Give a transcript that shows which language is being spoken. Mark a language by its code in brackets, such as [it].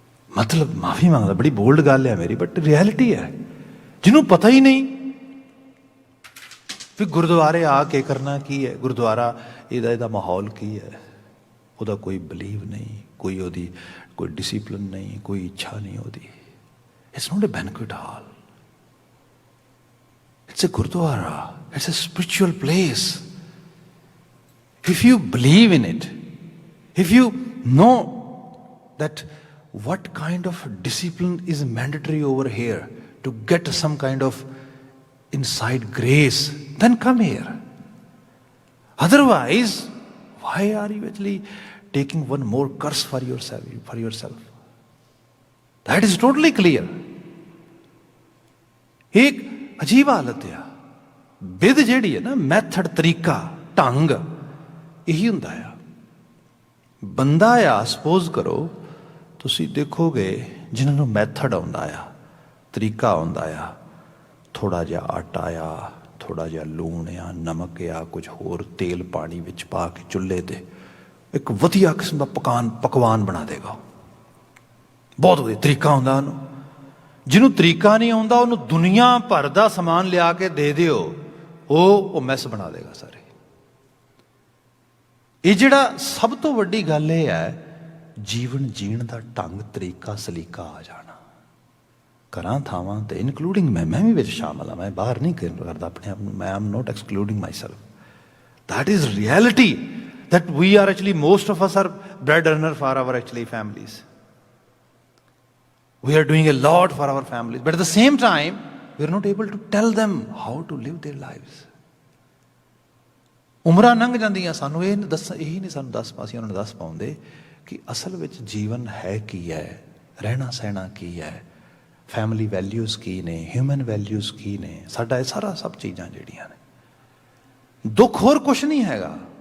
[pa] ਮਤਲਬ ਮਾਫੀ ਮੰਗਦਾ, ਬੜੀ ਬੋਲਡ ਗੱਲ ਹੈ ਮੇਰੀ, ਬਟ ਰਿਐਲਿਟੀ ਹੈ। ਜਿਹਨੂੰ ਪਤਾ ਹੀ ਨਹੀਂ ਵੀ ਗੁਰਦੁਆਰੇ ਆ ਕੇ ਕਰਨਾ ਕੀ ਹੈ, ਗੁਰਦੁਆਰਾ ਇਹਦਾ ਮਾਹੌਲ ਕੀ ਹੈ, ਉਹਦਾ ਕੋਈ ਬਿਲੀਵ ਨਹੀਂ, ਕੋਈ ਉਹਦੀ [hi] कोई डिसिपलिन नहीं, कोई इच्छा नहीं होती। [en] It's not a banquet hall, it's a gurdwara, it's a spiritual place. If you believe in it, if you know that what kind of discipline is mandatory over here to get some kind of inside grace, then come here. Otherwise, why are you actually taking one more curse for yourself? That is totally clear. [hi] एक अजीब हालत है। [pa] विध जिहड़ी है ना, method, तरीका, ढंग, यही ਹੁੰਦਾ ਆ। ਬੰਦਾ ਆ, ਸਪੋਜ਼ ਕਰੋ ਤੁਸੀਂ ਦੇਖੋਗੇ ਜਿਨ੍ਹਾਂ ਨੂੰ ਮੈਥਡ ਆਉਂਦਾ ਆ, ਤਰੀਕਾ ਆਉਂਦਾ ਆ, ਥੋੜ੍ਹਾ ਜਿਹਾ ਆਟਾ ਆ, ਥੋੜ੍ਹਾ ਜਿਹਾ ਲੂਣ ਆ, ਨਮਕ ਆ, ਕੁਝ ਹੋਰ ਤੇਲ ਪਾਣੀ ਵਿੱਚ ਪਾ ਕੇ ਚੁੱਲ੍ਹੇ 'ਤੇ ਇੱਕ ਵਧੀਆ ਕਿਸਮ ਦਾ ਪਕਵਾਨ ਬਣਾ ਦੇਗਾ। ਬਹੁਤ ਵਧੀਆ ਤਰੀਕਾ ਹੁੰਦਾ ਉਹਨੂੰ। ਜਿਹਨੂੰ ਤਰੀਕਾ ਨਹੀਂ ਆਉਂਦਾ ਉਹਨੂੰ ਦੁਨੀਆ ਭਰ ਦਾ ਸਮਾਨ ਲਿਆ ਕੇ ਦੇ ਦਿਓ, ਉਹ ਮੈਸ ਬਣਾ ਦੇਗਾ ਸਾਰੇ। ਇਹ ਜਿਹੜਾ ਸਭ ਤੋਂ ਵੱਡੀ ਗੱਲ ਇਹ ਹੈ, ਜੀਵਨ ਜੀਣ ਦਾ ਢੰਗ, ਤਰੀਕਾ, ਸਲੀਕਾ ਆ ਜਾਣਾ। ਘਰਾਂ ਥਾਵਾਂ ਤੇ ਇਨਕਲੂਡਿੰਗ ਮੈਂ ਵੀ ਵਿੱਚ ਸ਼ਾਮਲ ਹਾਂ, ਮੈਂ ਬਾਹਰ ਨਹੀਂ ਕਰਦਾ ਆਪਣੇ ਆਪ ਨੂੰ, ਮੈਂ [en] Am not excluding myself. That is reality, that we are actually, most of us are bread earner for our actually families. We are doing a lot for our families, but at the same time we are not able to tell them how to live their lives. [pa] ਉਮਰਾਂ ਲੰਘ ਜਾਂਦੀਆਂ, ਸਾਨੂੰ ਇਹ ਇਹੀ ਨਹੀਂ ਸਾਨੂੰ ਦੱਸ ਪਾਸੀ ਉਹਨਾਂ ਨੂੰ ਦੱਸ ਪਾਉਂਦੇ ਕਿ ਅਸਲ ਵਿੱਚ ਜੀਵਨ ਹੈ ਕੀ ਹੈ, ਰਹਿਣਾ ਸਹਿਣਾ ਕੀ ਹੈ, ਫੈਮਿਲੀ ਵੈਲਿਊਜ਼ ਕੀ ਨੇ, ਹਿਊਮਨ ਵੈਲਿਊਜ਼ ਕੀ ਨੇ। ਸਾਡਾ ਇਹ ਸਾਰਾ ਸਭ ਚੀਜ਼ਾਂ ਜਿਹੜੀਆਂ ਨੇ, ਦੁੱਖ ਹੋਰ ਕੁਛ ਨਹੀਂ ਹੈਗਾ।